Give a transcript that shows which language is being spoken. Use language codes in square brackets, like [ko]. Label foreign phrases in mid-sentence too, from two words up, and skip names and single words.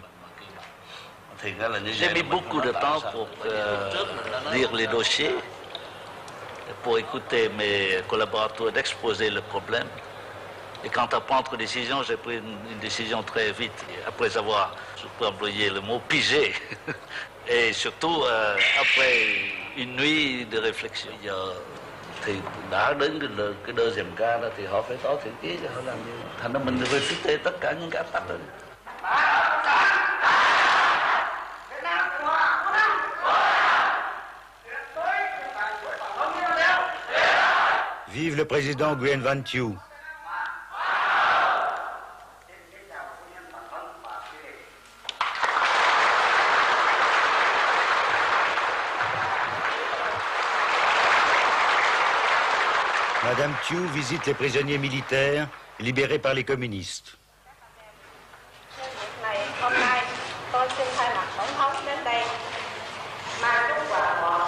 [fr] J'ai mis beaucoup de temps pour lire les dossiers, pour écouter mes collaborateurs d'exposer le problème. Et quant à prendre une décision, j'ai pris une décision très vite, après avoir, je peux employer le mot, pigé. Et surtout, après une nuit de réflexion. [vi] Thì đã đến cái [fr] deuxième cas [vi] đó thì họ phải có thiện chí cho họ làm như thành ra mình phải thiết kế tất cả những cái áp tắc đó. [fr] Vive le président Nguyen Van Thieu. Madame Thieu visite les prisonniers militaires libérés par les communistes. [vi] Hôm nay tôi xin thay mặt tổng thống đến đây mang chúc quà